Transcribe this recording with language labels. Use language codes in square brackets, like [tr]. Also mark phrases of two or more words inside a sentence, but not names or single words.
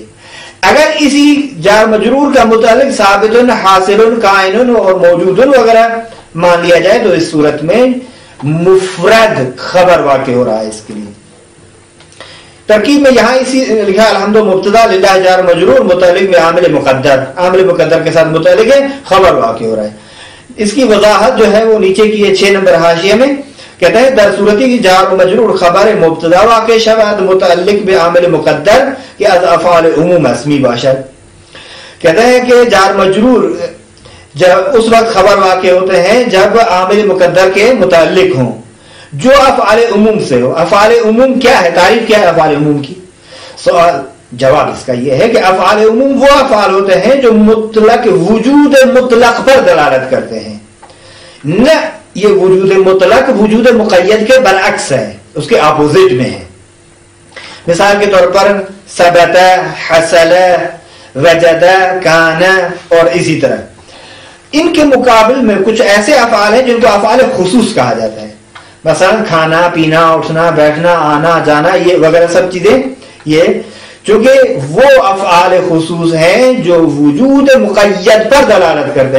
[ur] اگر اسی جار مجرور کا متعلق ثابتن، حاصلن، کائنن اور موجودن وغیرہ مان لیا جائے تو اس صورت میں مفرد خبر واقع ہو رہا ہے اس کے لیے. ترکیب میں یہاں اسی لکھا الحمد مبتدا، للہ جار مجرور، متعلق میں عامل مقدر، عامل مقدر کے ساتھ متعلق ہے، خبر واقع ہو رہا ہے. اس کی وضاحت جو ہے وہ نیچے کی ہے 6 نمبر حاشیے میں. کہتے ہیں [fa] در صورتی کی جار مجرور خبر مبتدا واقع شود متعلق به عامل مقدر کہ از افعال عموم اسمی باشد. [ur] کہتے ہیں کہ جار مجرور جب اس وقت خبر واقع ہوتے ہیں جب عامل مقدر کے متعلق ہوں جو افعال عموم سے ہو. افعال عموم کیا ہے؟ تعریف کیا ہے افعال عموم کی؟ سوال جواب اس کا یہ ہے کہ افعال عموم وہ افعال ہوتے ہیں جو مطلق وجود مطلق پر دلالت کرتے ہیں. نہ یہ وجود مطلق وجود مقید کے برعکس ہے، اس کے اپوزٹ میں ہے. مثال کے طور پر [ar] ثبت، حصل، وجد، [ur] کان اور اسی طرح. ان کے مقابل میں کچھ ایسے افعال ہیں جن کو افعال خصوص کہا جاتا ہے. مثلا کھانا، پینا، اٹھنا، بیٹھنا، آنا، جانا، یہ وغیرہ سب چیزیں یہ چونکہ وہ افعال خصوص ہیں جو وجود مقید پر دلالت کرتے ہیں.